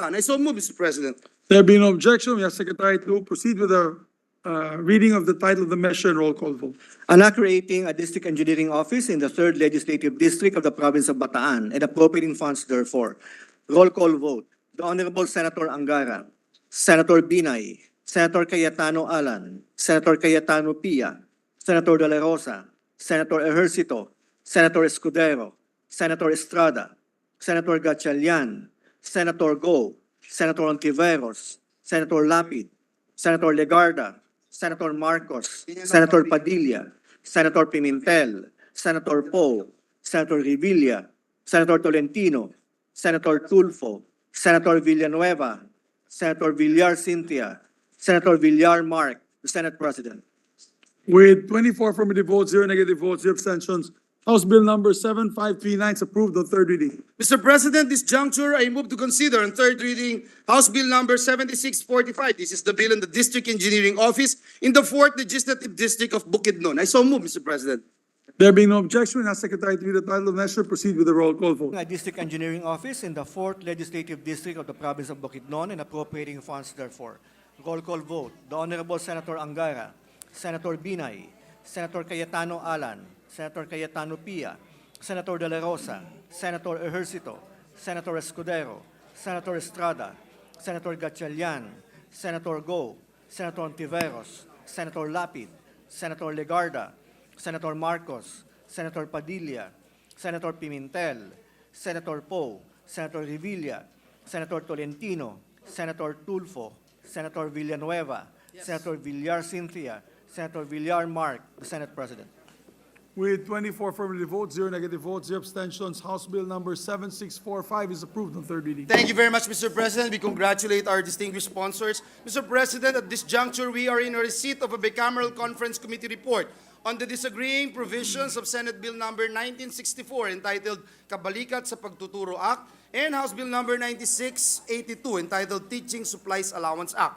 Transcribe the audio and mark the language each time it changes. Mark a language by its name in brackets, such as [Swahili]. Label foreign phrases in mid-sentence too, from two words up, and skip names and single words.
[English] I so move, Mr. President. There being no objection, we ask Secretary to proceed with the reading of the title of the measure and roll call vote. An act creating a district engineering office in the 3rd Legislative District of the province of Bataan and appropriating funds therefore. Roll call vote. The Honorable Senator Angara, Senator Binay, Senator Cayetano Alan, Senator Cayetano Pia, Senator De La Rosa, Senator Ejercito, Senator Escudero, Senator Estrada, Senator Gatchalian, Senator Go, Senator Ontiveros, Senator Lapid, Senator Legarda, Senator Marcos, Senator Padilla, Senator Pimentel, Senator Poe, Senator Revilla, Senator Tolentino, Senator Tulfo, Senator Villanueva, Senator Villar Cynthia, Senator Villar Mark, the Senate President. With 24 affirmative votes, 0 negative votes, 0 abstentions, House Bill number 7539 is approved on third reading. Mr. President, this juncture I move to consider on third reading House Bill number 7645. This is the bill in the District Engineering Office in the 4th Legislative District of Bukidnon. I so move, Mr. President. There being no objection, we ask Secretary to read the title of the measure, proceed with the roll call vote. A district engineering office in the 4th Legislative District of the province of Bukidnon and appropriating funds therefore. Roll call vote. The Honorable Senator Angara, Senator Binay, Senator Cayetano Alan, Senator Cayetano Pia, Senator De La Rosa, Senator Ejercito, Senator Escudero, Senator Estrada, Senator Gatchalian, Senator Go, Senator Ontiveros, Senator Lapid, Senator Legarda, Senator Marcos, Senator Padilla, Senator Pimentel, Senator Poe, Senator Revilla, Senator Tolentino, Senator Tulfo, Senator Villanueva, Senator Villar Cynthia, Senator Villar Mark, the Senate President. With 24 affirmative votes, 0 negative votes, 0 abstentions, House Bill number 7645 is approved on third reading. Thank you very much, Mr. President. We congratulate our distinguished sponsors. Mr. President, at this juncture, we are in a receipt of a bicameral conference committee report on the disagreeing provisions of Senate Bill number 1964 entitled Kabalikat sa Pagtuturo Act and House Bill number 9682 entitled Teaching Supplies Allowance Act.